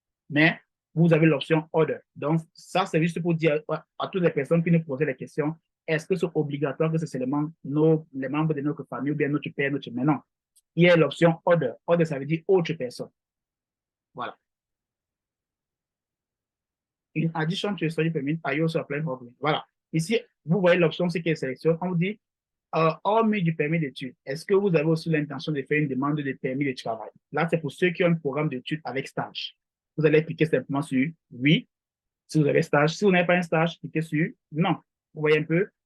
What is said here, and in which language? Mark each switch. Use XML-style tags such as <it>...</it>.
<fr>Mais vous avez l'option order. Donc, ça, c'est juste pour dire à toutes les personnes qui nous posaient la question, est-ce que c'est obligatoire que c'est seulement les membres de notre famille ou bien notre père, notre mère? Non. Il y a l'option order. Order, ça veut dire autre personne. Voilà.</fr> <en>In addition to study permit, are you also applying for green?</en> <fr>Voilà. Ici, vous voyez l'option, c'est qui est sélection. On vous dit, hormis du permis d'études, est-ce que vous avez aussi l'intention de faire une demande de permis de travail? Là, c'est pour ceux qui ont un programme d'études avec stage. Vous allez cliquer simplement sur oui. Si vous avez stage, si vous n'avez pas un stage, cliquez sur non. Vous voyez un peu.</fr>